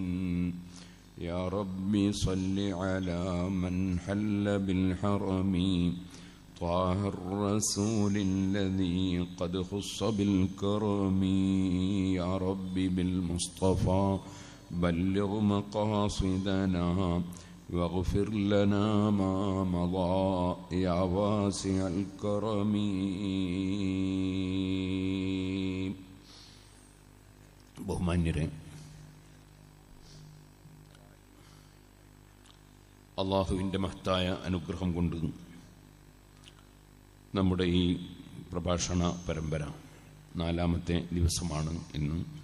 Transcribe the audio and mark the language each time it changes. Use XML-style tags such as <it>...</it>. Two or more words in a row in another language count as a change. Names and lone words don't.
<ar>يا رب صل على من حل بالحرم طه الرسول الذي قد خص بالكرم. يا رب بالمصطفى بلغ مقاصدنا واغفر لنا ما مضى يا واسع الكرم.</ar> <ml>ബഹുമാന്യരെ, അള്ളാഹുവിൻ്റെ മഹത്തായ അനുഗ്രഹം കൊണ്ട് നമ്മുടെ ഈ പ്രഭാഷണ പരമ്പര 4ാമത്തെ ദിവസമാണ് ഇന്ന്.</ml>